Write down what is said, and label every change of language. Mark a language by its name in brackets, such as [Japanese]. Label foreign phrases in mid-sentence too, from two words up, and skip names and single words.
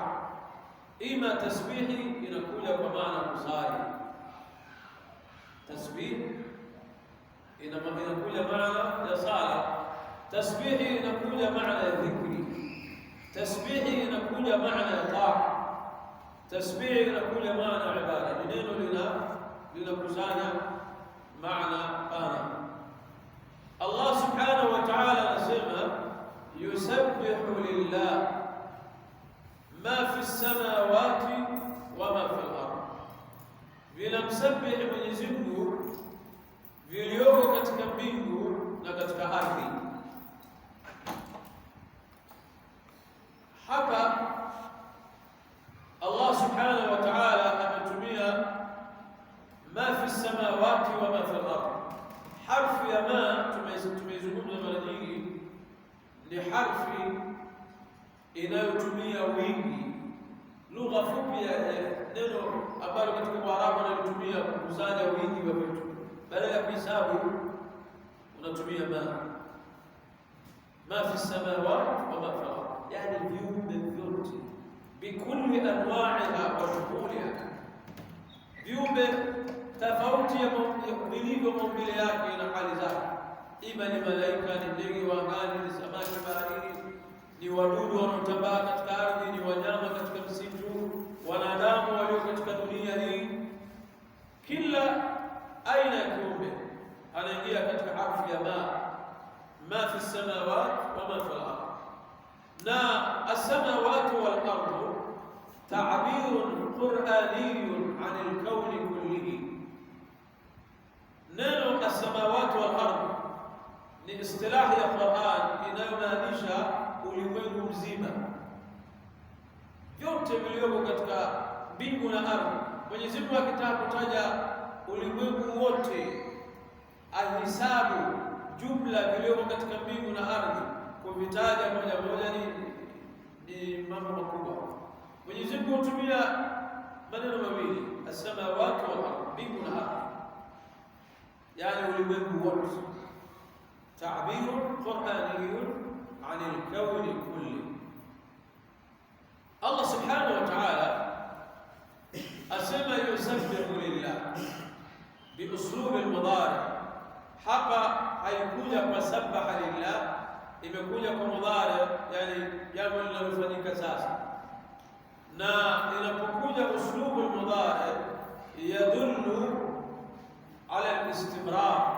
[Swahili] Ima tasbihi inakuja kwa maana kusali, tasbih inakuja maana ya sala, tasbihi inakuja maana ya dhikri, tasbihi inakuja maana ya taa, tasbihi inakuja maana ya ibada. Ni neno linakusanya maana pana. [Arabic] الله سبحانه وتعالى anasema يسبح لله ما في السماوات وما في الأرض, [Swahili] vinamsabihi Mwenyezi Mungu vilioko katika mbingu na katika ardhi. [Arabic] Hapa الله سبحانه وتعالى ametumia ما في السماوات وما في الأرض. [Swahili] Harfu ya ma tumeizungumza mara nyingi, ni harfi inayotumia wingi, lugha fupi ya neno ambalo katika Kiarabu wanalitumia kukusanya wingi wa vitu. Badala ya kuhesabu unatumia [Arabic] ما في السماوات وما في الأرض, [Swahili] yani viumbe vyote [Arabic] بكل أنواعها وشغلها, [Swahili] viumbe tofauti ya vilivyo maumbile yake na hali zake. Ima ni malaika, ni ndege wa angani, ni samaki baharini, ni wadudu wanaotambaa katika ardhi, ni wanyama katika msitu, wanadamu walio katika dunia hii. Kila aina ya kiumbe anaingia katika harfu ya [Arabic] ما في السماوات وما في الأرض. والسماوات والأرض تعبير قرآني عن الكون كله. [Swahili] Neno [Arabic] السماوات والأرض [Swahili] ni istilahi ya Qur'an inayomaanisha ulimwengu mzima, vyote vilivyoko katika mbingu na ardhi. Mwenyezi Mungu akitaka kutaja ulimwengu wote, ahisabu jumla vilivyoko katika mbingu na ardhi, kuvitaja moja moja ni mambo makubwa. Mwenyezi Mungu hutumia maneno mawili, [Arabic] السماوات والأرض, [Swahili] mbingu na ardhi, yani ulimwengu wote. [Arabic] تعبير قرآني عن الكون كل. الله سبحانه وتعالى asema يسبح لله بأسلوب المضارع. [Swahili] Hapa haikuja kwa [Arabic] سبح لله, [Swahili] imekuja kwa mudari, yani jambo linalofanyika sasa. Na inapokuja [Arabic] أسلوب المضارع يدل على الاستمرار.